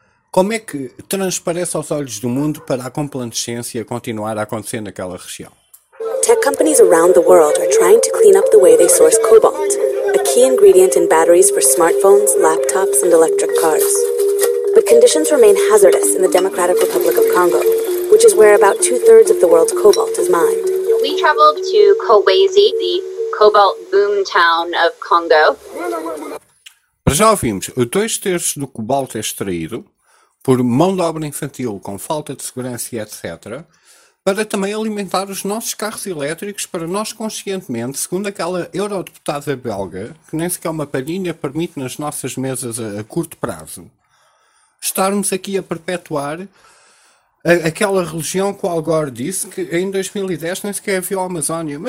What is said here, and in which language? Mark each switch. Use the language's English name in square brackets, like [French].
[Portuguese] Como é que transparece aos olhos do mundo para a complacência continuar a acontecer naquela região? [English] Tech companies around the world are trying to clean up the way they source cobalt, a key ingredient in batteries for smartphones, laptops, and electric cars. But conditions remain hazardous in the Democratic Republic of Congo, which is where about two-thirds of the world's cobalt is mined. We traveled to Kolwezi, the cobalt boom town of Congo. [Portuguese] Já ouvimos, dois terços do cobalt é extraído por mão de obra infantil com falta de segurança, etc., para também alimentar os nossos carros elétricos, para nós conscientemente, segundo aquela eurodeputada belga, que nem sequer uma palhinha permite nas nossas mesas a curto prazo, estarmos aqui a perpetuar aquela religião que o Al Gore disse que em 2010 nem sequer viu a Amazónia.